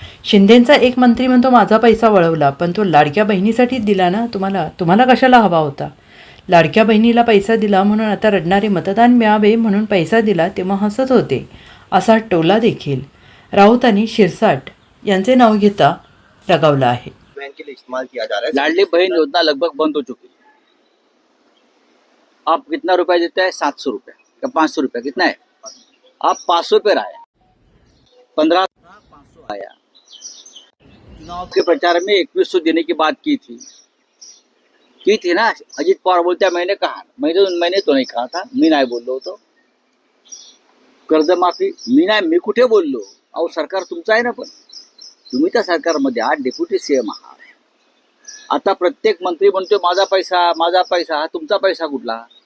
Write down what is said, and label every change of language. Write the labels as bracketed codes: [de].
[mr] शिंदेंचा एक मंत्री म्हणतो माझा पैसा वळवला, पण तो लाडक्या बहिणीसाठीच दिला ना. तुम्हाला कशाला हवा होता. लाडक्या बहिणीला पैसा दिला म्हणून आता रडणारे मतदान मिळावे म्हणून पैसा दिला तेव्हा हसत होते, असा टोला देखील राऊतांनी शिरसाट यांचे नाव घेता लगावला आहे. [hi] लाडली बहन योजना लगभग बंद हो चुकी है। आप कितना रुपया देते हैं? 700 रुपया या 500 रुपया, कितना है? आप 500 पे आया, 1500 आया। चुनाव के प्रचार में 2100 देने की बात की थी ना। अजित पवार बोलते मैंने कहा, मैंने तो नहीं कहा था, [mr] मी नाही बोललो होतो। कर्जमाफी मी कुठे बोललो? अहो सरकार तुमचं आहे ना, पण तुम्ही त्या सरकारमध्ये आहात, डेप्युटी सीएम आहात। आता प्रत्येक मंत्री म्हणतोय माझा पैसा, हा तुमचा पैसा कुठला?